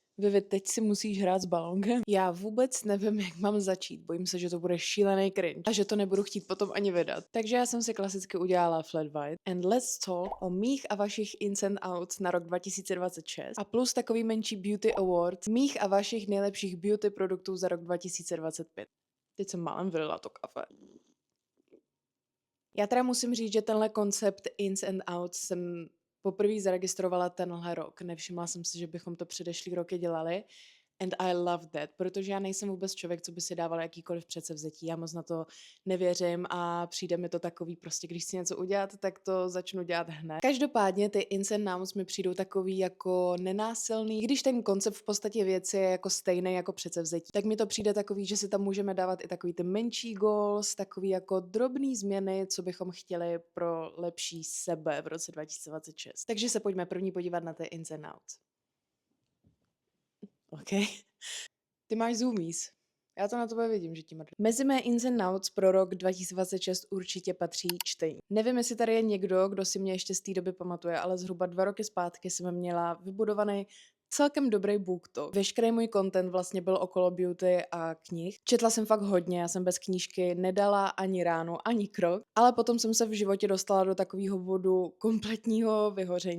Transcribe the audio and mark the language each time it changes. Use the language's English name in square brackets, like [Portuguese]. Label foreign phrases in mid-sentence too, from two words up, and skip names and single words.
[Czech] Vivi, teď si musíš hrát s balónkem. Já vůbec nevím, jak mám začít. Bojím se, že to bude šílený cringe a že to nebudu chtít potom ani vydat. Takže já jsem si klasicky udělala [English] flat white. And let's talk [Czech] o mých a vašich [English] ins and outs [Czech] na rok 2026 a plus takový menší [English] beauty award [Czech] mých a vašich nejlepších beauty produktů za rok 2025. Teď jsem málem vylila to kafe. Já teda musím říct, že tenhle koncept [English] ins and outs [Czech] jsem poprvé zaregistrovala tenhle rok. Nevšimla jsem si, že bychom to předešlý roky dělali. [English] And I love that, [Czech] protože já nejsem vůbec člověk, co by si dával jakýkoliv předsevzetí. Já moc na to nevěřím a přijde mi to takový prostě, když si něco udělat, tak to začnu dělat hned. Každopádně ty [English] ins and outs [Czech] mi přijdou takový jako nenásilný. Když ten koncept v podstatě věci je jako stejný jako předsevzetí, tak mi to přijde takový, že si tam můžeme dávat i takový ty menší goals, takový jako drobný změny, co bychom chtěli pro lepší sebe v roce 2026. Takže se pojďme první podívat na ty [English] ins and outs. [Czech] OK. Ty máš zoomies. Já to na tobě vidím, že ti mrdne. Mezi mé [English] ins and outs [Czech] pro rok 2026 určitě patří čtení. Nevím, jestli tady je někdo, kdo si mě ještě z té doby pamatuje, ale zhruba 2 roky zpátky jsem měla vybudovaný celkem dobrý BookTok. Veškerý můj content vlastně byl okolo beauty a knih. Četla jsem fakt hodně, já jsem bez knížky nedala ani ráno, ani krok, ale potom jsem se v životě dostala do takového bodu kompletního vyhoření.